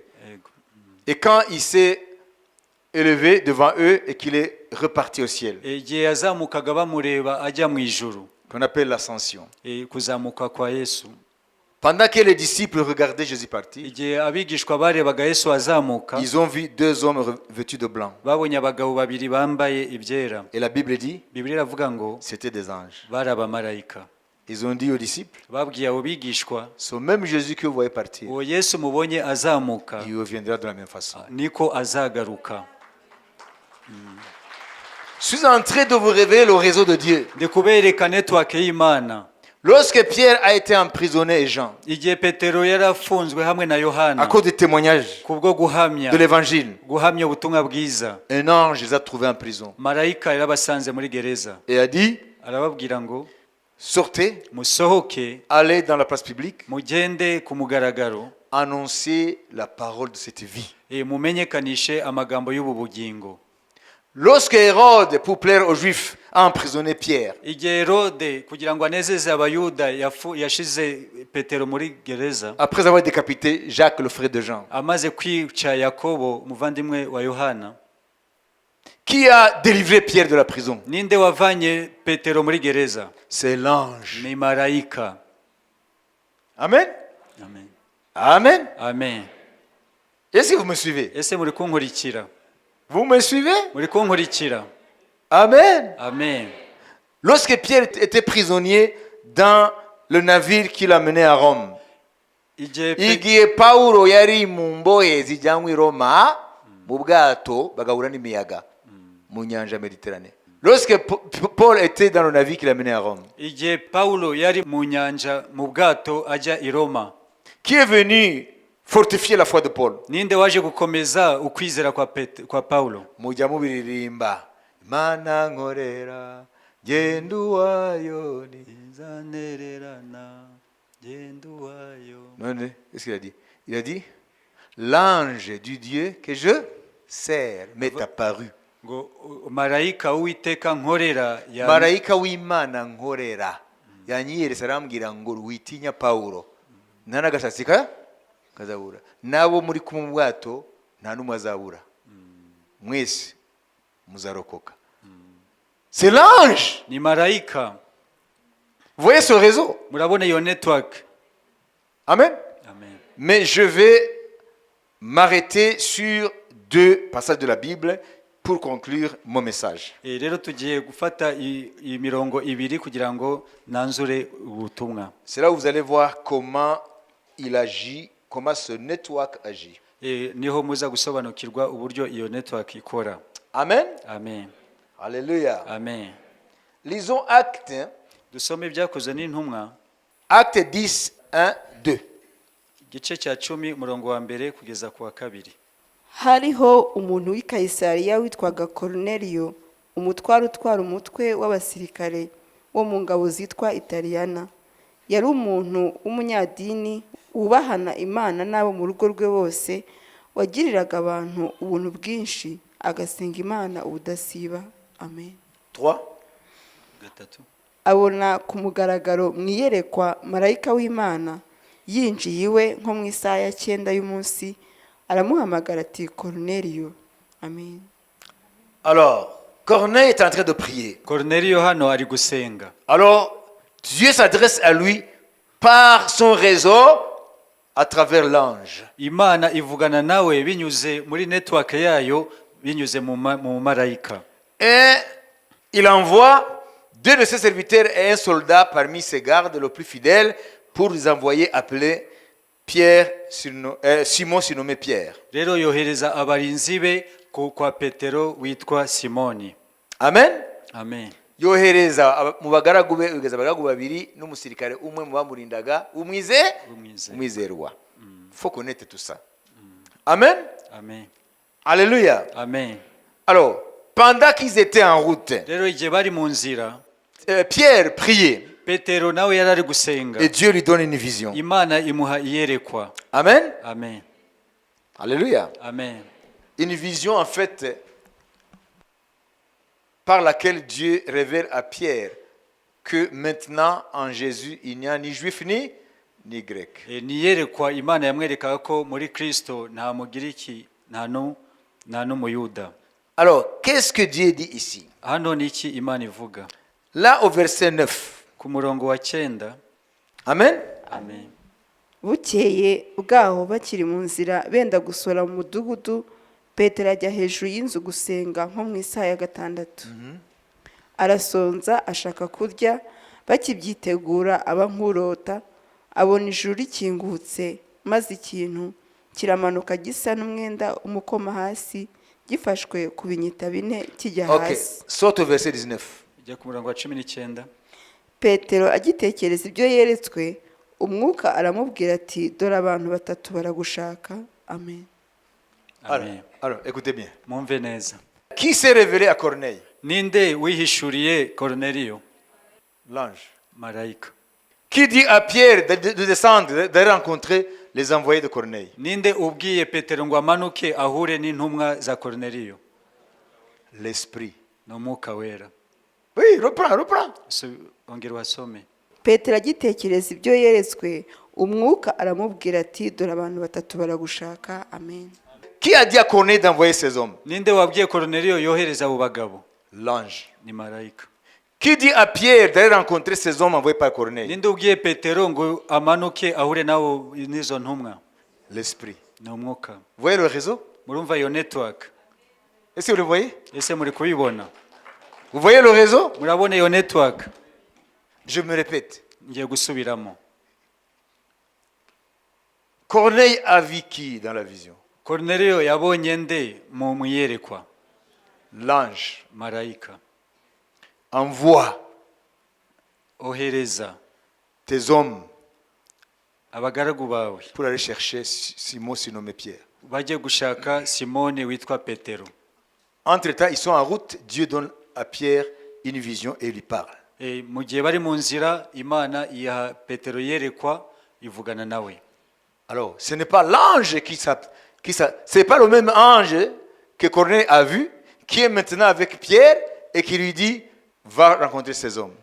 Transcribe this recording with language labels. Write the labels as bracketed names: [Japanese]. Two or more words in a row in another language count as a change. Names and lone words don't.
[Kinyarwanda] Yego. [French] et quand il s'est élevé devant eux et qu'il est reparti au ciel, [Kinyarwanda] Igihe yazamukaga bamureba ajya mu ijuru, [French] qu'on appelle l'ascension. [Kinyarwanda] kuzamuka kwa Yesu. [French] Pendant que les disciples regardaient Jésus partir, [Kinyarwanda] Igihe abigishwa barebaga Yesu azamuka, [French] ils ont vu 2 hommes vêtus de blanc. [Kinyarwanda] babonye abagabo babiri bambaye ibyera. [French] Et la Bible dit, [Kinyarwanda] Bibiliya iravuga ngo [French] c'était des anges. [Kinyarwanda] bari abamarayika. [French] Ils ont dit aux disciples, [Kinyarwanda] Babwiye abo bigishwa, [French] ce même Jésus que vous voyez partir, [Kinyarwanda] uwo Yesu mubonye azamuka [French] il reviendra de la même façon. [Kinyarwanda] niko azagaruka. [French] Je suis en train de vous révéler le réseau de Dieu. [Kinyarwanda] Ndi kubereka network y'Imana. [French] Lorsque Pierre a été emprisonné et Jean, [Kinyarwanda] Igihe Petero yari afunzwe hamwe na [French] à [Kinyarwanda] Yohana [French] cause des témoignages [Kinyarwanda] kubwo guhamya [French] de l'évangile, [Kinyarwanda] guhamya ubutumwa bwiza, [French] un ange les a trouvés en prison [Kinyarwanda] marayika yarabasanze muri gereza, [French] et a dit, [Kinyarwanda] arababwira ngo [French] sortez, [Kinyarwanda] musohoke [French] allez dans la place publique, [Kinyarwanda] mugende ku mugaragaro, [French] annoncez la parole de cette vie. [Kinyarwanda] mumenyekanishe amagambo y'ubu bugingo. [French] Lorsque Hérode, pour plaire aux Juifs, a emprisonné Pierre, [Kinyarwanda] Igihe Herode kugira ngo anezeze abayuda yashize Petero muri gereza, [French] après avoir décapité Jacques, le frère de Jean, [Kinyarwanda] amaze kwica Yakobo umuvandimwe wa Yohana, [French] qui a délivré Pierre de la prison? [Kinyarwanda] ninde wavanye Petero muri gereza? [French] C'est l'ange. [Kinyarwanda] Ni marayika. Amen. Amen. Amen. Amen. [French] Est-ce que vous me suivez? [Kinyarwanda] Ese muri kunkurikira? [French] Vous me suivez? [Kinyarwanda] Muri kunkurikira? Amen. Amen. [French] Lorsque Pierre était prisonnier dans le navire qui l'a mené à Rome, [Kinyarwanda] igihe Pawulo yari mu mbohe zijyanywe i Roma mu bwato bagahura n'imiyaga mu nyanja Méditerranée. [French] Lorsque Paul était dans le navire qui l'a mené à Rome, [Kinyarwanda] igihe Paulo yari mu nyanja mu bwato ajya i Roma, [French] qui est venu fortifier la foi de Paul? [Kinyarwanda] ninde waje gukomeza ukwizera kwa Paulo? Mujya mubiririmba, Mana nkorera genda uwayo nizanererana genda uwayo. None, [French] qu'est-ce qu'il a dit? Il a dit, l'ange du Dieu que je sers m'est apparu. [Kinyarwanda] Ngo marayika w'Uwiteka nkorera Marayika w'Imana nkorera yanyiyeretse arambwira ngo witinya Pawulo, nta n'agasatsi kazabura, nabo muri kumwe mu bwato nta n'umwe azabura, mwese muzarokoka. [French] C'est l'ange. [Kinyarwanda] ni marayika. [French] Vous voyez ce réseau? [Kinyarwanda] Murabona iyo network? Amen. Amen. [French] Mais je vais m'arrêter sur 2 passages de la Bible pour conclure mon message. [Kinyarwanda] Rero tugiye gufata imirongo ibiri kugira ngo nanzure ubutumwa. [French] C'est là où vous allez voir comment il agit, comment ce network agit. [Kinyarwanda] Niho muza gusobanukirwa uburyo iyo network ikora. Amen. Amen. Alléluia. Amen. [French] Lisons Actes. [Kinyarwanda] Dusome ibyakozwe n'intumwa. [French] Acte 10, 1, 2. [Kinyarwanda] Igice cya 10 umurongo wa mbere kugeza ku wa 2. hariho umuntu w'i Kayisariya witwaga Koruneliyo, umutware utwara umutwe w'abasirikare wo mu ngabo zitwa Italiyana. Yari umuntu w'umunyadini wubahana Imana n'abo mu rugo rwe bose, wagiriraga abantu ubuntu bwinshi, agasenga Imana ubudasiba. Amen. 3. abona ku mugaragaro mu iyerekwa marayika w'imana yinjiye iwe nko mu isaha ya 9 y'umunsi, aramuhamagara ati Koruneliyo. Amen. [French] Alors, Corneille est en train de prier. [Kinyarwanda] Koruneliyo hano ari gusenga. [French] Alors, Dieu s'adresse à lui par son réseau à travers l'ange. [Kinyarwanda] Imana ivugana nawe binyuze muri network yayo, binyuze mu marayika. [French] Et il envoie 2 de ses serviteurs et un soldat parmi ses gardes, le plus fidèle, pour les envoyer appeler Simon surnommé Pierre. [Kinyarwanda] Rero yohereza abarinzi be kwa Petero witwa Simoni. Amen. Amen. Yohereza mu bagaragu be, yohereza abagaragu babiri n'umusirikare umwe mu bamurindaga umwizerwa. [French] Faut connaître tout ça. Amen. Amen. Alléluia. Amen. Alors, pendant qu'ils étaient en route, [Kinyarwanda] Rero igihe bari mu nzira, [French] Pierre priait [Kinyarwanda] Petero nawe yarari gusenga. [French] et Dieu lui donne une vision. [Kinyarwanda] Imana imuha iyerekwa. Amen. Amen. Alléluia. Amen. [French] Une vision en fait par laquelle Dieu révèle à Pierre que maintenant en Jésus il n'y a ni juif ni grec. [Kinyarwanda] Ni iyerekwa Imana yamwerekaga ko muri Kristo nta mugiriki nta n'umuyuda. [French] Alors, qu'est-ce que Dieu dit ici? [Kinyarwanda] Hano ni iki Imana ivuga? [French] Là au verset 9. [Kinyarwanda] Ku murongo wa 9. Amen. Amen. Bukeye bwaho bakiri mu nzira benda gusura mu mudugudu, Petero ajya hejuru y'inzu gusenga nko mu isaha ya 6. Arasonza ashaka kurya, bakibyitegura aba nk'urota, abona ijuru rikingutse, maze ikintu kiramanuka gisa n'umwenda umukoma hasi, gifashwe ku binyita bine kijya Ok, hasi. [French] saute au verset 19. [Kinyarwanda] Ijya ku murongo wa 19. Petero agitekereza ibyo yeretswe, umwuka aramubwira ati dore abantu 3 baragushaka. Amen. Amen. [French] Alors, écoutez bien. [Kinyarwanda] Mwumve neza. [French] Qui s'est révélé à Corneille? [Kinyarwanda] Ninde wihishuriye Koruneliyo? [French] L'ange. [Kinyarwanda] Marayika. [French] Qui dit à Pierre de descendre, de rencontrer les envoyés de Corneille? [Kinyarwanda] Ninde ubwiye Petero ngo amanuke ahure n'intumwa za Koruneliyo? [French] L'Esprit. [Kinyarwanda] N'umwuka wera. [French] Oui, reprends. [Kinyarwanda] Ongera wasome. Petero agitekereza ibyo yeretswe, umwuka aramubwira ati dore abantu 3 baragushaka. Amen. [French] Qui a dit à Corneille d'envoyer ces hommes? [Kinyarwanda] Ninde wabwiye Koruneliyo yohereza abo bagabo? [French] L'ange. [Kinyarwanda] Ni marayika. [French] Qui dit à Pierre d'aller rencontrer ces hommes envoyés par Corneille? [Kinyarwanda] Ninde ubwiye Petero ngo amanuke ahure nabo n'izo ntumwa? [French] L'Esprit. [Kinyarwanda] Ni umwuka. [French] Vous voyez le réseau? [Kinyarwanda] Murumva iyo network? [French] Est-ce que vous le voyez? [Kinyarwanda] Ese muri kubibona? [French] Vous voyez le réseau? [Kinyarwanda] Murabona iyo network? [French] Je me répète. [Kinyarwanda] Ngiye gusubiramo. [French] Corneille a vu qui dans la vision? [Kinyarwanda] Koruneliyo yabonye nde mu iyerekwa? [French] L'ange. [Kinyarwanda] Marayika. [French] Envoie [Kinyarwanda] Ohereza [French] tes hommes [Kinyarwanda] abagaragu bawe [French] pour aller chercher Simon surnommé Pierre. [Kinyarwanda] bajye gushaka Simoni witwa Petero. [French] Entre-temps, ils sont en route. Dieu donne à Pierre une vision et il lui parle. [Kinyarwanda] Mu gihe bari mu nzira Imana iha Petero yerekwa ivugana nawe. [French] Alors, ce n'est pas l'ange c'est pas le même ange que Corneille a vu, qui est maintenant avec Pierre et qui lui dit, va rencontrer ces hommes.